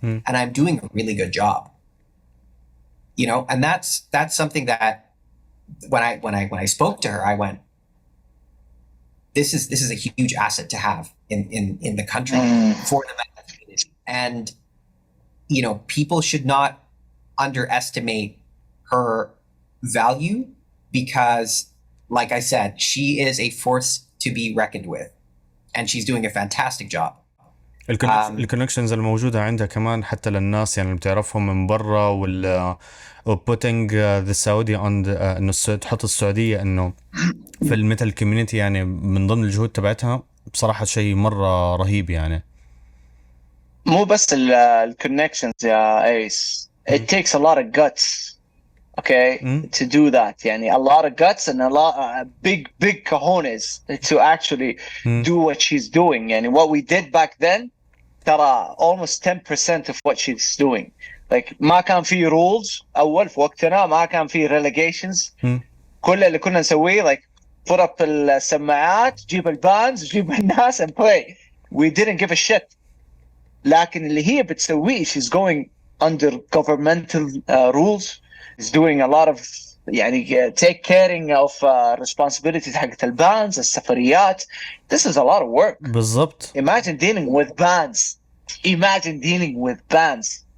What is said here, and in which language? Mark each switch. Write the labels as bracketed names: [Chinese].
[English] And I'm doing a really good job. You know, and that's something that when I spoke to her, I went, this is a huge asset to have in the country for the metal community. And, you know, people should not underestimate her value, because, like I said, she is a force to be reckoned with, and she's doing a fantastic job. [Arabic] الكونكشنز الموجودة عندها كمان حتى للناس يعني اللي بتعرفهم من برا، وال [English] putting the Saudi on the [Arabic] انه تحط السعودية انه في الميتال كوميونيتي، يعني من ضمن الجهود تبعتها بصراحة شيء مرة رهيب يعني. مو بس الكونكشنز يا ايس. [English] It takes a lot of guts, okay, to do that. يعني a lot of guts and a lot big cojones to actually do what she's doing. يعني what we did back then ترى almost 10% of what she's doing. [Arabic] Like ما كان في rules أول في وقتنا، ما كان في relegations. كل اللي كنا نسويه [English] like put up [Arabic] السماعات، جيب البانز، جيب الناس [English] and play. We didn't give a shit. [Arabic] لكن اللي هي بتسويه [English] she's going under governmental rules. Is doing a lot of يعني take caring of responsibilities [Arabic] حقت البانز، السفريات. [English] This is a lot of work. [Arabic] بالضبط. [English] Imagine dealing with bands. Imagine dealing with bands.